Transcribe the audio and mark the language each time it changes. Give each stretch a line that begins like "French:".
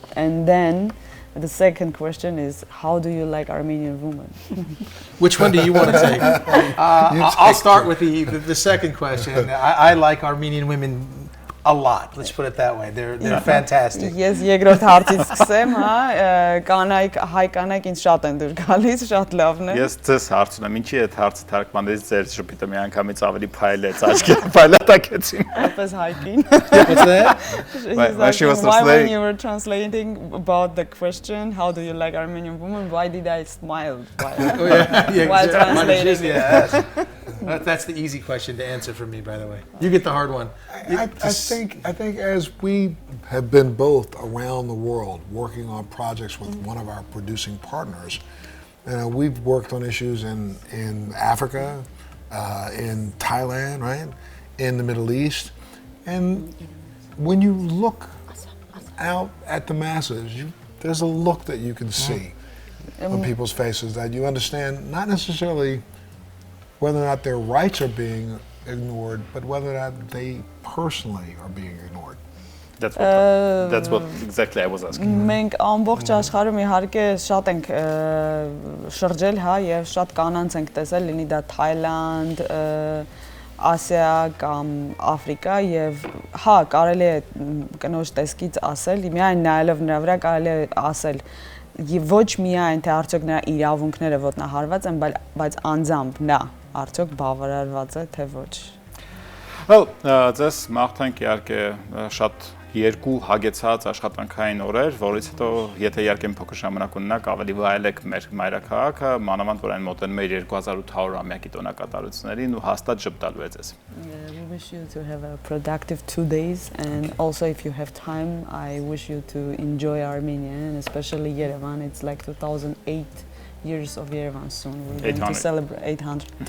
English: And then the second question is, how do you like Armenian women? Which one do you want to take? I'll start with the second question. I like Armenian women a lot. Let's put it that way. They're fantastic.
Armenian: Ես երկրորդ հարցից սկսեմ, հա, կանայք, հայ կանայք ինձ շատ են դուր գալիս, շատ լավն է։ Ես ձեզ հարց ունեմ, ինչի այդ հարցը թարգմանեցի ձեր շփիթը մի անգամից ավելի փայլեց, աչքերը փայլատակեցին։ Որպես հայկին։
English: What's that? Why when you were translating about the question, how do you like Armenian women, why did I smile while translating? Yeah, that's the easy question to answer for me, by the way. You get the hard one. I think as we have been both around the world working on projects with one of our producing partners, we've worked on issues in Africa, in Thailand, right, in the Middle East, and when you look out at the masses, there's a look that you can see on people's faces that you understand not necessarily whether or not their rights are being ignored, but whether or not they personally are being ignored. That's what exactly I was asking.
Armenian: Մենք ամբողջ աշխարհում իհարկե շատ ենք շրջել, հա, եւ շատ կանանց ենք տեսել, լինի դա Թայլանդ, Ասիա կամ Աֆրիկա եւ հա, կարելի է կնոջ տեսքից ասել, միայն նայելով նրա վրա կարելի է ասել ոչ միայն թե արդյոք նրա իրավունքները ոտնահարված են, բայց անձամբ նա արդյոք բավարարված է թե ոչ։ Well, ձեզ մաղթանք իհարկե շատ երկու հագեցած աշխատանքային օրեր, որից հետո եթե իհարկե փոքր ժամանակ ունենաք, ավելի վայելեք մեր մայրաքաղաքը, մանավանդ որ այն մոտենում է 2800-ամյակի տոնակատարություններին ու հաստատ ժպտալու է ձեզ։
English: We wish you to have a productive 2 days, and also if you have time, I wish you to enjoy Armenian, and especially Yerevan. It's like 2008 years of Yerevan soon. We're going to celebrate 800.